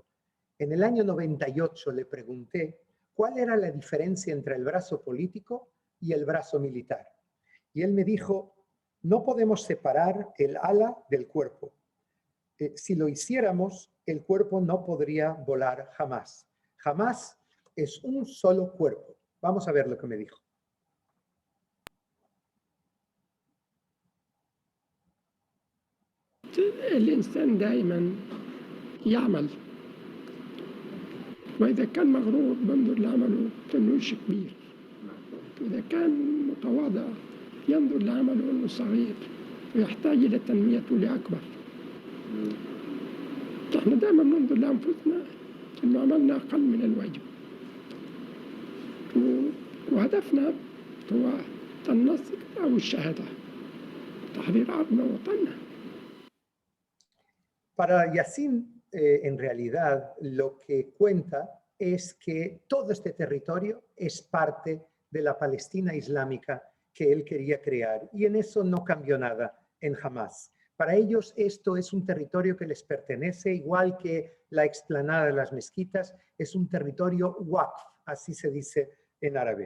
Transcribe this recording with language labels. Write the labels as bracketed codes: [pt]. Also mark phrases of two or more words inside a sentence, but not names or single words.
[es] En el año 98 le pregunté cuál era la diferencia entre el brazo político y el brazo militar. Y él me dijo, no podemos separar el ala del cuerpo. Si lo hiciéramos, el cuerpo no podría volar jamás. Jamás es un solo cuerpo. Vamos a ver lo que me dijo. [ar] الإنسان دائما يعمل، وإذا كان مغرور بينظر لعمله كأنه شيء كبير، وإذا كان متواضع ينظر لعمله أنه صغير ويحتاج إلى تنميته لأكبر. احنا دائما ننظر لأنفسنا أنه عملنا أقل من الواجب، وهدفنا هو النصر أو الشهادة، تحرير أرضنا ووطننا. [es] Para Yassin, en realidad, lo que cuenta es que todo este territorio es parte de la Palestina islámica que él quería crear, y en eso no cambió nada en Hamas. Para ellos esto es un territorio que les pertenece, igual que la explanada de las mezquitas, es un territorio waqf, así se dice en árabe.